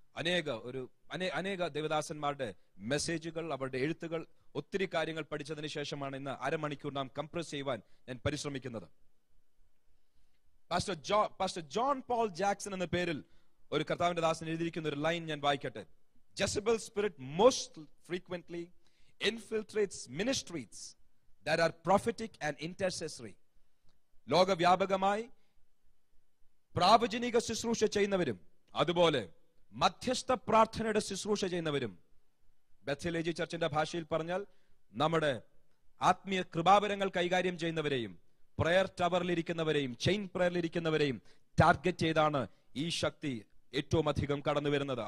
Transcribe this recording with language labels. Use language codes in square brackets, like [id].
[ml] അനേക ദേവദാസന്മാരുടെ മെസ്സേജുകൾ, അവരുടെ എഴുത്തുകൾ, ഒത്തിരി കാര്യങ്ങൾ പഠിച്ചതിന് ശേഷമാണ് ഇന്ന് അരമണിക്കൂർ നാം കംപ്രസ് ചെയ്യുവാൻ ഞാൻ പരിശ്രമിക്കുന്നത്. പാസ്റ്റർ ജോൺ പോൾ ജാക്സൺ എന്ന പേരിൽ ഒരു കർത്താവിന്റെ ദാസൻ എഴുതിയിരിക്കുന്ന ഒരു ലൈൻ ഞാൻ വായിക്കട്ടെ. [en] Jezebel spirit most frequently infiltrates ministries that are prophetic and intercessory. [ml] ലോകവ്യാപകമായി പ്രാവചനിക ശുശ്രൂഷ ചെയ്യുന്നവരും അതുപോലെ മധ്യസ്ഥ പ്രാർത്ഥനയുടെ ശുശ്രൂഷ ചെയ്യുന്നവരും, ബethel AG ചർച്ചിന്റെ ഭാഷയിൽ പറഞ്ഞാൽ നമ്മുടെ ആത്മീയ കൃപാവരങ്ങൾ കൈകാര്യം ചെയ്യുന്നവരെയും, പ്രയർ ടവറിലിരിക്കുന്നവരെയും, ചെയിൻ പ്രയറിലിരിക്കുന്നവരെയും ടാർഗറ്റ് ചെയ്താണ് ഈ ശക്തി ഏറ്റവും അധികം കടന്നു വരുന്നത്.